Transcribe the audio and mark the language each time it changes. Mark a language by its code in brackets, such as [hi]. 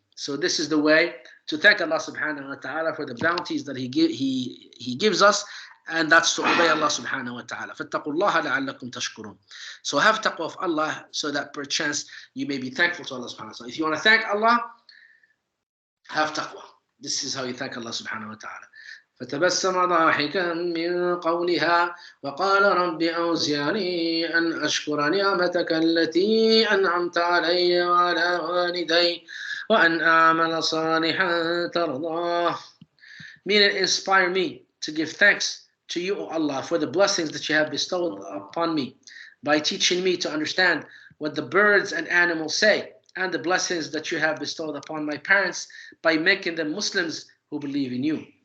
[en] So this is the way to thank Allah subhanahu wa ta'ala for the bounties that He gives us, and that's to obey Allah subhanahu wa ta'ala. [ar] فَاتَّقُوا اللَّهَ لَعَلَّكُمْ تَشْكُرُونَ. [en] So have taqwa of Allah so that perchance you may be thankful to Allah subhanahu wa ta'ala. If you want to thank Allah, have taqwa. This is how you thank Allah subhanahu wa ta'ala. [ar] فتبسم ضاحكا من قولها وقال رب أوزعني أن أشكر نعمتك التي أنعمت علي وعلى والدي وأن أعمل صالحا ترضاه. [en] Meaning, inspire me to give thanks to you, O Allah, for the blessings that you have bestowed upon me by teaching me to understand what the birds and animals say, and the blessings that you have bestowed upon my parents by making them Muslims who believe in you.